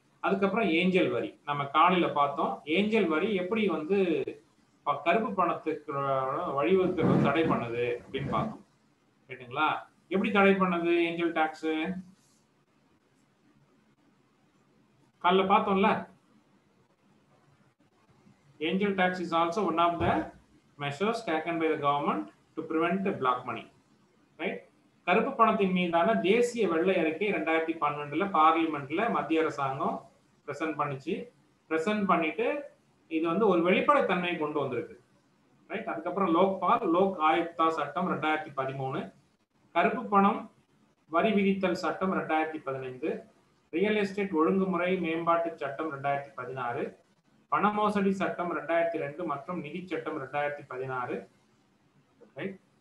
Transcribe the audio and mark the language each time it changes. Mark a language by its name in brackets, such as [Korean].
[Tamil] அதுக்கப்புறம் ஏஞ்சல் வரி நம்ம காலையில பார்த்தோம். ஏஞ்சல் வரி எப்படி வந்து கருப்பு பணத்துக்கு வழிவகுக்கிறது தடை பண்ணுது அப்படின்னு பார்த்தோம். ரைட்டுங்களா? எப்படி தடை பண்ணது ஏஞ்சல் டாக்ஸ் காலைல பார்த்தோம்ல. [English] Angel tax is also one of the measures taken by the government to prevent black money. Right? [Tamil] கருப்பு பணத்தின் மீதான தேசிய வெள்ளை அறிக்கை 2012 பார்லிமெண்ட்ல மத்திய அரசாங்கம் பிரசன்ட் பண்ணிட்டு இது வந்து ஒரு வெளிப்படைத்தன்மை கொண்டு வந்திருக்கு. ரைட்? அதுக்கப்புறம் லோக் ஆயுக்தா சட்டம் 2013, கருப்பு பணம் வரி விதித்தல் சட்டம் 2015, ரியல் எஸ்டேட் ஒழுங்குமுறை மேம்பாட்டு சட்டம் 2016, பண மோசடி சட்டம் 2002 மற்றும் நிதி சட்டம் 2016. ரைட்?